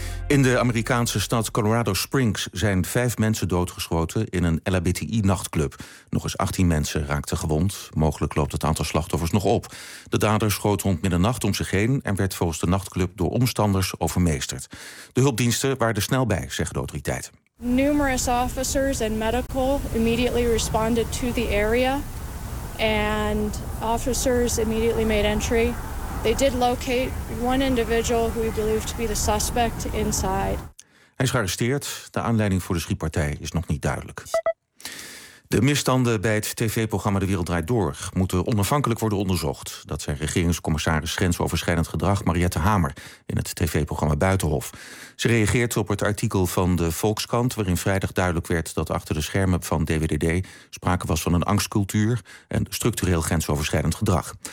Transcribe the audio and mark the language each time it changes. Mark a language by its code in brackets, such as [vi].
[nl] In de Amerikaanse stad Colorado Springs zijn 5 mensen doodgeschoten in een LHBTI-nachtclub. Nog eens 18 mensen raakten gewond. Mogelijk loopt het aantal slachtoffers nog op. De dader schoot rond middernacht om zich heen en werd volgens de nachtclub door omstanders overmeesterd. De hulpdiensten waren er snel bij, zeggen de autoriteiten. [en] Numerous officers and medical immediately responded to the area. And officers immediately made entry. They did locate one individual who we believe to be the suspect inside. [nl] Hij is gearresteerd. De aanleiding voor de schietpartij is nog niet duidelijk. De misstanden bij het tv-programma De Wereld Draait Door moeten onafhankelijk worden onderzocht. Dat zei regeringscommissaris grensoverschrijdend gedrag Mariette Hamer in het tv-programma Buitenhof. Ze reageert op het artikel van de Volkskrant, waarin vrijdag duidelijk werd dat achter de schermen van DWDD sprake was van een angstcultuur en structureel grensoverschrijdend gedrag.